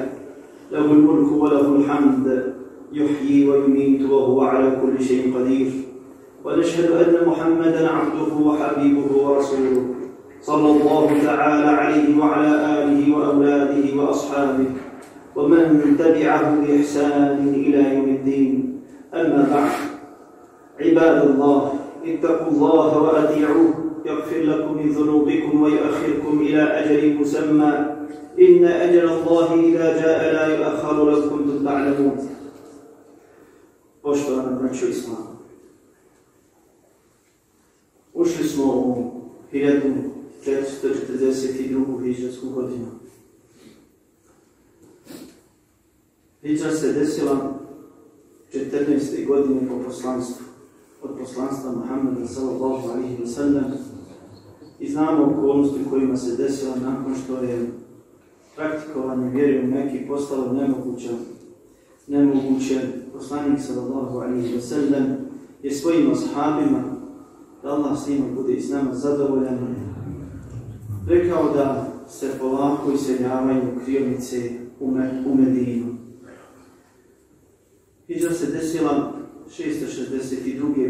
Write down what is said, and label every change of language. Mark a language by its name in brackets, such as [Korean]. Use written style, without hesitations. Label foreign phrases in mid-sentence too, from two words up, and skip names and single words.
[Arabic] له الملك وله الحمد يحيي ويميت وهو على كل شيء قدير ونشهد أن محمدا عبده وحبيبه ورسوله صلى الله تعالى عليه وعلى آله وأولاده وأصحابه ومن تبعه بإحسان إلى يوم الدين. أما بعد، عباد الله، اتقوا الله وأطيعوه يغفر لكم من ذنوبكم ويؤخركم إلى أجل مسمى إن أجل الله إذا جاء لا يؤخر لو كنتم تعلمون. [Bosnian] Poštovana braćo Islama, ušli smo u 1442. hidžratsku godinu. Hidžra se desila 14. godine po poslanstvu, od poslanstva Muhammeda [Arabic] صلى الله عليه وسلم, [Bosnian] i znamo okolnosti u kojima se desila nakon što je praktikovanje vjere u Meki postalo nemoguće. Poslanik [Arabic] صلى الله عليه وسلم [Bosnian] je svojim ashabima, da Allah s njima bude i s nama zadovoljan, rekao da se polako iseljavaju krijumčice u Medinu. Hidžra se desila 662.